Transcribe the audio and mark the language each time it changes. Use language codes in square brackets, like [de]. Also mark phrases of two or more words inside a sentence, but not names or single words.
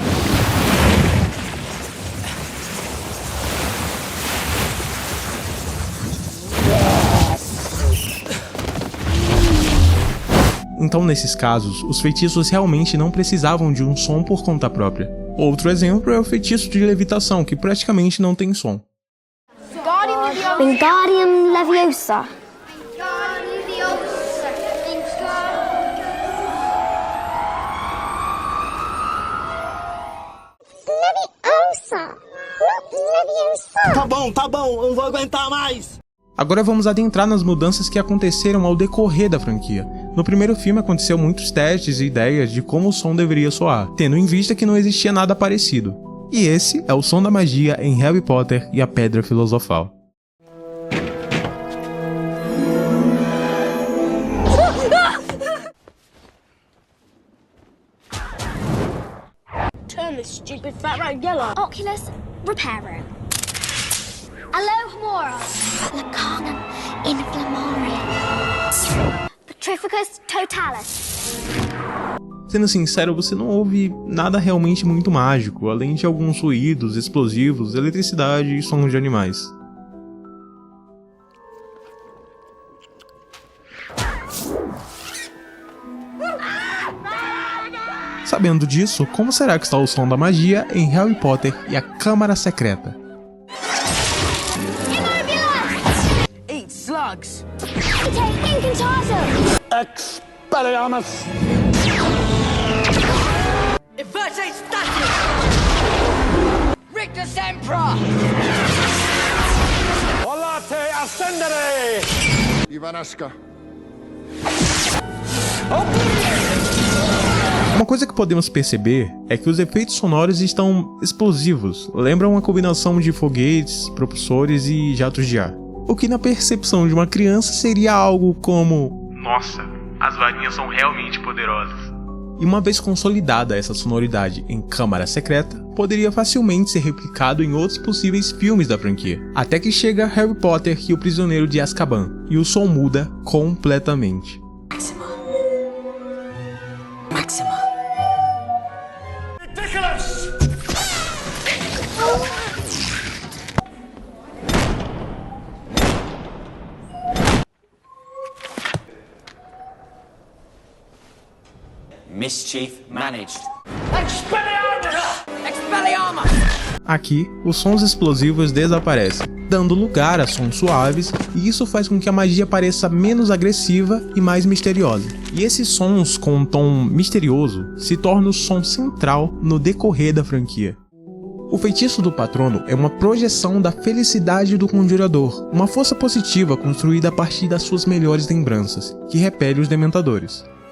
[pt] Então, nesses casos, os feitiços realmente não precisavam de um som por conta própria. Outro exemplo é o feitiço de levitação, que praticamente não tem som. Wingardium Leviosa. Leviosa. Leviosa. Tá bom, eu não vou aguentar mais! Agora vamos adentrar nas mudanças que aconteceram ao decorrer da franquia. No primeiro filme aconteceu muitos testes e ideias de como o som deveria soar, tendo em vista que não existia nada parecido. E esse é o som da magia em Harry Potter e a Pedra Filosofal. [en] Turn this stupid fat rat yellow. [pt] Oculus Reparo. Alohomora. Lacanum Inflammarium. Petrificus Totalis. Sendo sincero, você não ouve nada realmente muito mágico, além de alguns ruídos, explosivos, eletricidade e sons de animais. Sabendo disso, como será que está o som da magia em Harry Potter e a Câmara Secreta? [en] Eat slugs. [pt] Take Incantato. Expelliarmus! Invertate status. Rictus Emperor. Volate ascendere! Ivanaska. Uma coisa que podemos perceber é que os efeitos sonoros estão explosivos, lembram uma combinação de foguetes, propulsores e jatos de ar. O que na percepção de uma criança seria algo como: nossa, as varinhas são realmente poderosas. E uma vez consolidada essa sonoridade em Câmara Secreta, poderia facilmente ser replicado em outros possíveis filmes da franquia. Até que chega Harry Potter e o Prisioneiro de Azkaban, e o som muda completamente. Maxima. Ridiculous! [en] Mischief managed. [pt] Expelliarmus! Expelliarmus. Aqui, os sons explosivos desaparecem, dando lugar a sons suaves, e isso faz com que a magia pareça menos agressiva e mais misteriosa. E esses sons com um tom misterioso se tornam o som central no decorrer da franquia. O feitiço do patrono é uma projeção da felicidade do conjurador, uma força positiva construída a partir das suas melhores lembranças, que repele os dementadores.